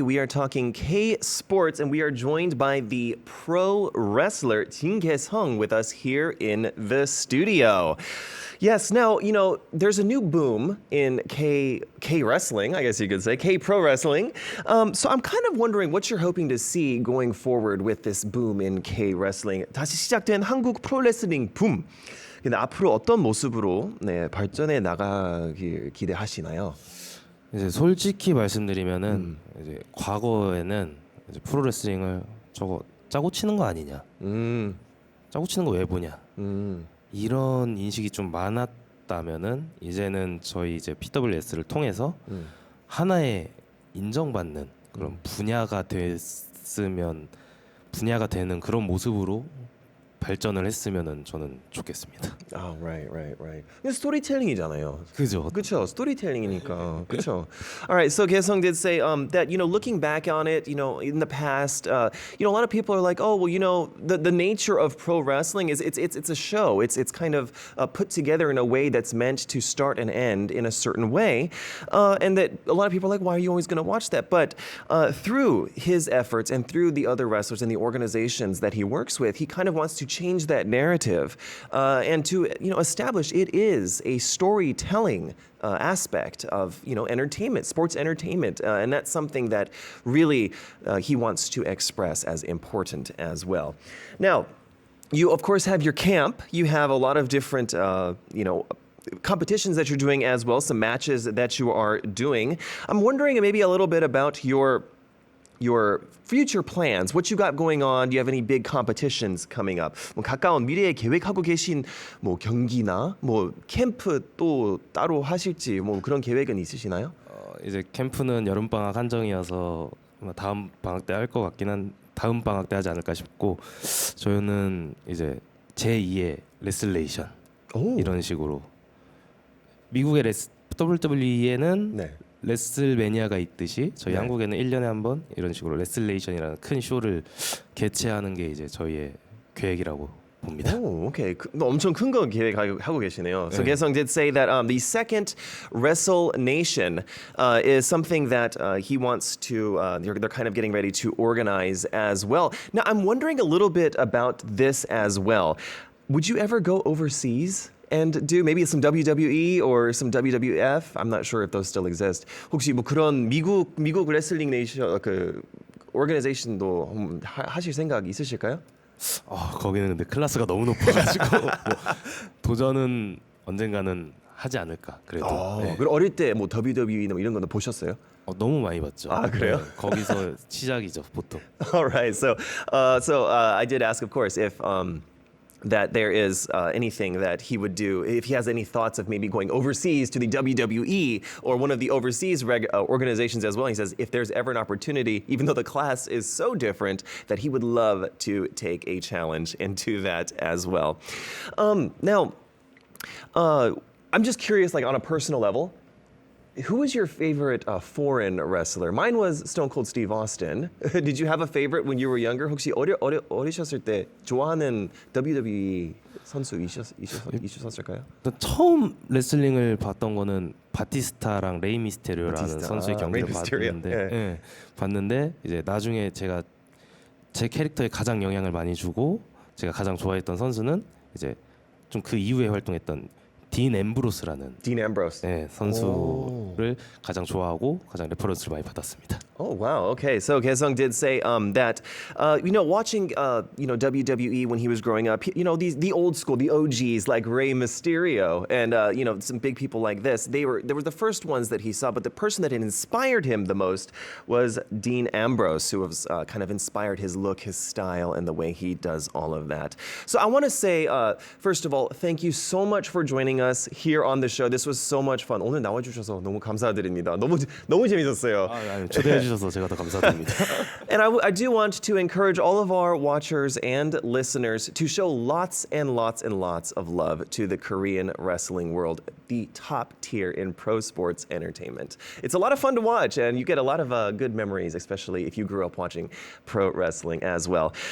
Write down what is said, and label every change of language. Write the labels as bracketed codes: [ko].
[en] We are talking K sports, and we are joined by the pro wrestler Jin Kae-sung with us here in the studio. Yes, now, you know, there's a new boom in K wrestling, I guess you could say, K pro wrestling. So I'm kind of wondering what you're hoping to see going forward with this boom in K wrestling. [ko] 다시 시작된 한국 프로레슬링 붐. 근데 앞으로 어떤 모습으로 발전해 나가길 기대하시나요? 이제 솔직히 말씀드리면은 이제 과거에는 이제 프로레슬링을 저거 짜고 치는 거 아니냐, 짜고 치는 거 왜 보냐 이런 인식이 좀 많았다면은 이제는 저희 이제 PWS를 통해서 하나의 인정받는 그런 분야가 됐으면 분야가 되는 그런 모습으로 발전을 했으면은 저는 좋겠습니다. [en] Oh, right. [ko] 이게 스토리텔링이잖아요. 그죠? 그렇죠. 스토리텔링이니까. 그렇죠. [en] All right. So Kae-sung did say that, you know, looking back on it, you know, in the past, you know, a lot of people are like, oh, well, you know, the nature of pro wrestling is it's a show. It's kind of put together in a way that's meant to start and end in a certain way, and that a lot of people are like, why are you always going to watch that? But through his efforts and through the other wrestlers and the organizations that he works with, he kind of wants to change that narrative and to, you know, establish it is a storytelling aspect of, you know, entertainment, sports entertainment, and that's something that really he wants to express as important as well. Now, you of course have your camp. You have a lot of different, you know, competitions that you're doing as well, some matches that you are doing. I'm wondering maybe a little bit about your future plans, what you got going on. Do you have any big competitions coming up? [ko] 뭐 가까운 미래에 계획하고 계신 뭐 경기나 뭐 캠프 또 따로 하실지 뭐 그런 계획은 있으시나요? 이제 캠프는 여름 방학 한정이어서 아마 다음 방학 때 할 것 같긴 한 다음 방학 때 하지 않을까 싶고 저희는 이제 제2의 레슬레이션 오. 이런 식으로 미국의 WWE에는 네. 레슬매니아가 있듯이 저희 네. 한국에는 1년에 한 번 이런 식으로 레슬레이션이라는 큰 쇼를 개최하는 게 이제 저희의 계획이라고 봅니다. [en] Oh, okay. [ko] 엄청 큰 거 계획하고 계시네요. [en] So [ko] 네. [en] Kae-sung did say that the second Wrestle Nation is something that he wants to, they're kind of getting ready to organize as well. Now, I'm wondering a little bit about this as well. Would you ever go overseas and do maybe some WWE or some WWF? I'm not sure if those still exist. [ko] 혹시 뭐 그런 미국 레슬링 네이션 그 organization도 하실 생각 있으실까요? 거기는 근데 클래스가 너무 높아가지고 뭐 도전은 언젠가는 하지 않을까 그래도. 어, 네. 그럼 어릴 때 뭐 WWE 뭐 이런 거는 보셨어요? 너무 많이 봤죠. 아, 그래요? 네, 거기서 시작이죠 보통. [en] All right. So, I did ask, of course, if that there is anything that he would do, if he has any thoughts of maybe going overseas to the WWE or one of the overseas organizations as well. He says if there's ever an opportunity, even though the class is so different, that he would love to take a challenge into that as well. Now, I'm just curious, like on a personal level. Who was your favorite foreign wrestler? Mine was Stone Cold Steve Austin. Did you have a favorite when you were younger? [ko] 혹시 어리셨을 때 좋아하는 WWE 선수 있으셨을까요? 처음 레슬링을 봤던 거는 바티스타랑 레이 미스테리오라는 바티스타. 선수의 경기를 레이 미스테리오. 봤는데, 예. 예, 봤는데 이제 나중에 제가 제 캐릭터에 가장 영향을 많이 주고 제가 가장 좋아했던 선수는 이제 좀 그 이후에 활동했던 딘 앰브로스라는 [en] Dean Ambrose. [ko] 네, 선수를 가장 좋아하고 가장 레퍼런스를 많이 받았습니다. [en] Oh wow. Okay. So Kaesung did say that watching WWE when he was growing up, the old school, the OGs like Rey Mysterio and some big people like this. They were the first ones that he saw, but the person that had inspired him the most was Dean Ambrose, who was kind of inspired his look, his style, and the way he does all of that. So I want to say first of all, thank you so much for joining us here on the show. This was so much fun. [ko] 오늘 나와주셔서 너무 감사드립니다. 너무 재밌었어요. 초대해 주셔서 제가 더 감사드립니다. [en] And I do want to encourage all of our watchers and listeners to show lots and lots and lots of love to the Korean wrestling world, the top tier in pro sports entertainment. It's a lot of fun to watch, and you get a lot of good memories, especially if you grew up watching pro wrestling as well.